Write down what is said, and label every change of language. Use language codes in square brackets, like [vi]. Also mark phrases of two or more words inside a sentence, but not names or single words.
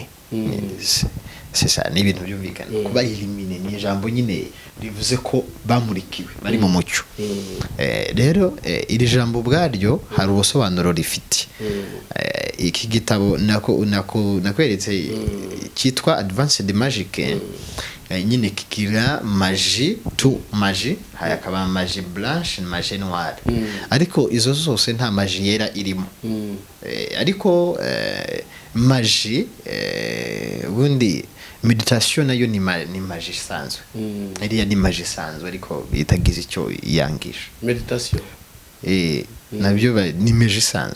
[rw] C'est ni ibintu byumvikana. Kuba elimine ni ijambo nyine rivuze ko bamurikiwe bari mu mucyo. Rero iri jambo ubwaryo hari ubusobanuro rifite. Iki gitabo nakweretse cyitwa Advanced Magic, nyine kigira magie to magie, hakaba [fr] magie blanche [rw] na [fr] magie noire. [rw] Ariko izo zose nta magie yera irimo. Ariko magie ubundi meditation nayo ni magie isanzwe. Iriya ni magie isanzwe ariko itagize icyo yangisha. Meditation nabyo ni magie isanzwe.